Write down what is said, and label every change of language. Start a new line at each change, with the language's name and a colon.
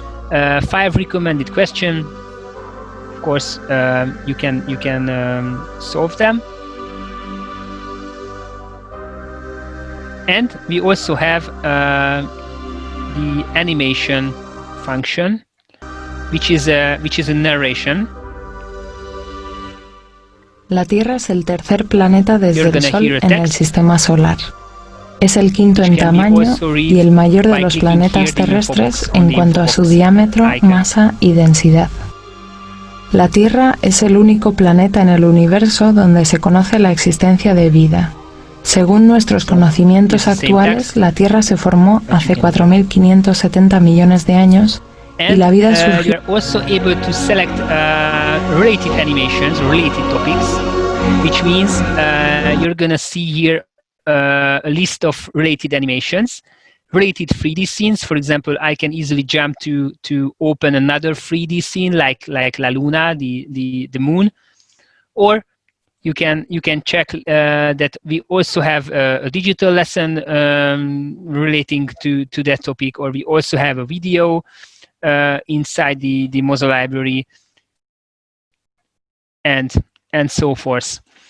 English: 5 recommended questions. Of course, you can solve them. And we also have the animation function, which is a narration.
Spanish: La Tierra es el tercer planeta desde el Sol en el sistema solar. Es el quinto en tamaño y el mayor de los planetas terrestres en cuanto a su diámetro, masa y densidad. La Tierra es el único planeta en el universo donde se conoce la existencia de vida. Según nuestros conocimientos actuales, la Tierra se formó hace 4.570 millones de años y la vida surgió.
English: You're also able to select related animations, related topics, which means you're gonna see here a list of related animations, related 3D scenes. For example, I can easily jump to open another 3D scene like La Luna, the moon, or you can check that we also have a digital lesson relating to that topic, or we also have a video inside the Mozo library, and so forth.